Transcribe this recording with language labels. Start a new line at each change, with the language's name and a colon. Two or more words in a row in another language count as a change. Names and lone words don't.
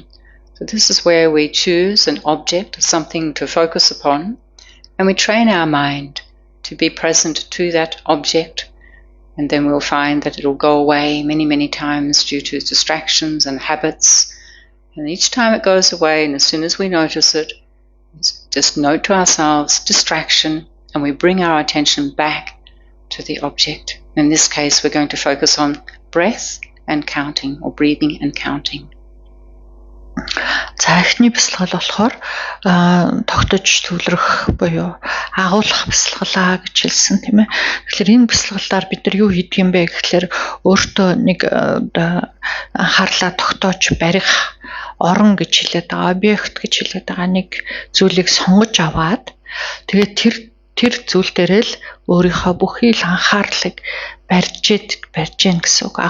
English: So this is where we choose an object, something to focus upon, and we train our mind to be present to that object, and then we'll find that it'll go away many, many times due to distractions and habits. And each time it goes away, and as soon as we notice it, just note to ourselves distraction, and we bring our attention back to the object. In this case, we're going to focus on breath and counting, or breathing and counting.
Mongolian: За эхний бясалгал болохоор тогтож төвлөрөх буюу агуулах бясалгалаа гэж хэлсэн тийм ээ. Тэгэхээр энэ бясалгалаар бид нар юу хийдэг юм бэ гэхээр өөртөө нэг анхаарлаа тогтоож барих орон гэж хэлээд байгаа, объект гэж хэлээд байгаа нэг зүйлийг сонгож аваад тэгээд тэр зүйл дээрээ л өөрийнхөө бүхий л анхаарлыг барьж гин гэсэн үг.